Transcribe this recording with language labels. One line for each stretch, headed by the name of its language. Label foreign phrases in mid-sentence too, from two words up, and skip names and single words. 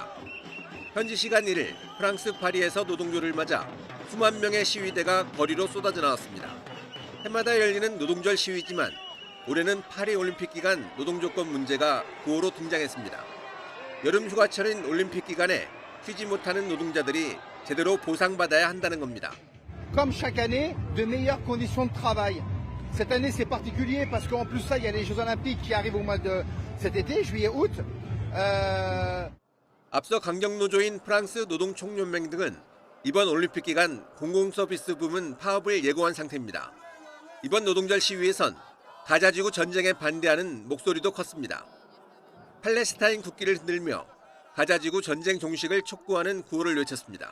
Korean: 현지 시간 1일 프랑스 파리에서 노동조를 맞아 수만 명의 시위대가 거리로 쏟아져 나왔습니다. 해마다 열리는 노동절 시위지만 올해는 파리 올림픽 기간 노동조건 문제가 구호로 등장했습니다. 여름 휴가철인 올림픽 기간에 쉬지 못하는 노동자들이 제대로 보상받아야 한다는 겁니다.
French: Comme chaque année, de meilleures conditions de travail. Cette année, c'est particulier parce qu'en plus ça, il y a les Jeux Olympiques qui arrivent au mois de cet été, juillet, août.
Korean: 앞서 강경노조인 프랑스 노동총연맹 등은 이번 올림픽 기간 공공서비스 부문 파업을 예고한 상태입니다. 이번 노동절 시위에선 가자지구 전쟁에 반대하는 목소리도 컸습니다. 팔레스타인 국기를 흔들며 가자지구 전쟁 종식을 촉구하는 구호를 외쳤습니다.